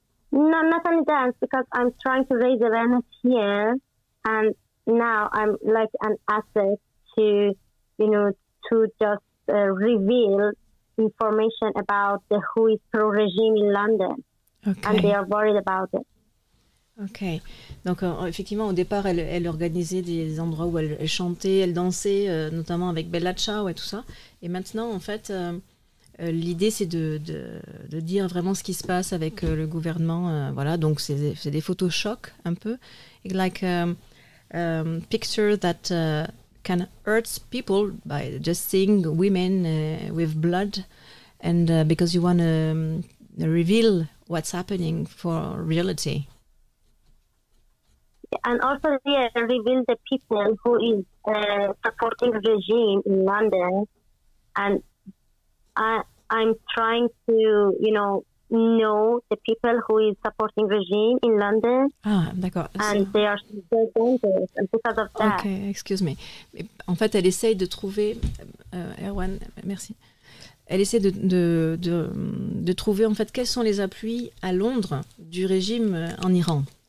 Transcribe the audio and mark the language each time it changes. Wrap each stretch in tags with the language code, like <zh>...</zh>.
<en>No, not only dance, because I'm trying to raise awareness here, and now I'm like an asset to, to just reveal information about the who is pro-regime in London. Okay. And they are worried about it. Ok.</en> <fr>Donc, effectivement, au départ, elle organisait des endroits où elle chantait, elle dansait, notamment avec Bella Ciao et tout ça. Et maintenant, en fait, l'idée, c'est de dire vraiment ce qui se passe avec le gouvernement. Voilà, donc c'est des photos chocs, un peu.</fr> <en>Like picture that can hurt people by just seeing women with blood. And because you want to reveal what's happening for reality. And also they reveal the people who is supporting regime in London, and I'm trying to know the people who is supporting regime in London.</en> <fr>Ah, d'accord.</fr> <en>And they are so dangerous, and because of that. Okay, excuse me.</en> <fr>En fait, elle essaye de trouver. Erwan, merci. Elle essaie de trouver en fait quels sont les appuis à Londres du régime en Iran.</fr>